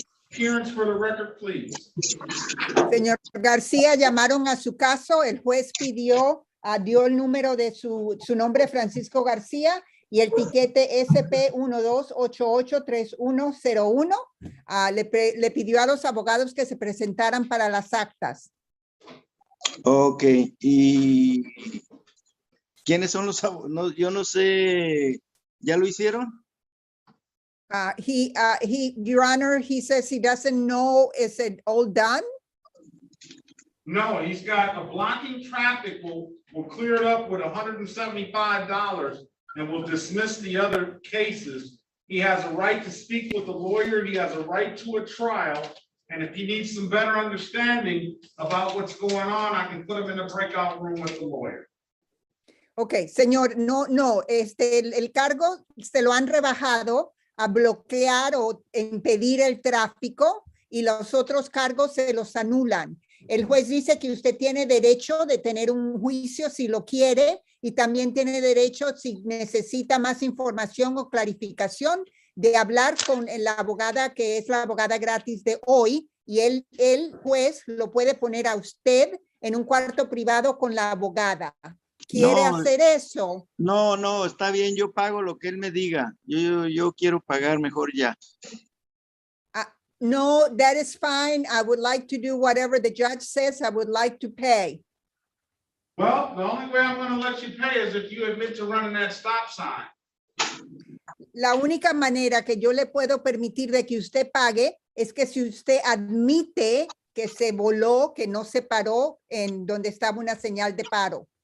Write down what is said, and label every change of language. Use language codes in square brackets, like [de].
[en] Appearance for the record, please. [es] Señor García, llamaron a su caso, el juez pidió, dio el número de su nombre, Francisco García, y el tiquete SP 12883101. Le pidió a los abogados que se presentaran para las actas. Ok. ¿Y quiénes son los abogados? Yo no sé. ¿Ya lo hicieron? [en] Your Honor, he says he doesn't know, is it all done? No, he's got a blocking traffic. We'll clear it up with $175 and we'll dismiss the other cases. He has a right to speak with a lawyer. He has a right to a trial. And if he needs some better understanding about what's going on, I can put him in a breakout room with the lawyer. [es] Ok, señor, no, el cargo se lo han rebajado a bloquear o impedir el tráfico y los otros cargos se los anulan. El juez dice que usted tiene derecho de tener un juicio si lo quiere y también tiene derecho, si necesita más información o clarificación, de hablar con la abogada que es la abogada gratis de hoy, y el juez lo puede poner a usted en un cuarto privado con la abogada. ¿Quiere hacer eso? No, está bien, yo pago lo que él me diga. Yo quiero pagar mejor ya. [en] No, that is fine. I would like to do whatever the judge says. I would like to pay. Well, the only way I'm going to let you pay is if you admit to running that stop sign. [es] La única manera que yo le puedo permitir de que usted pague es que si usted admite que se voló, que no se paró en donde estaba una señal de paro.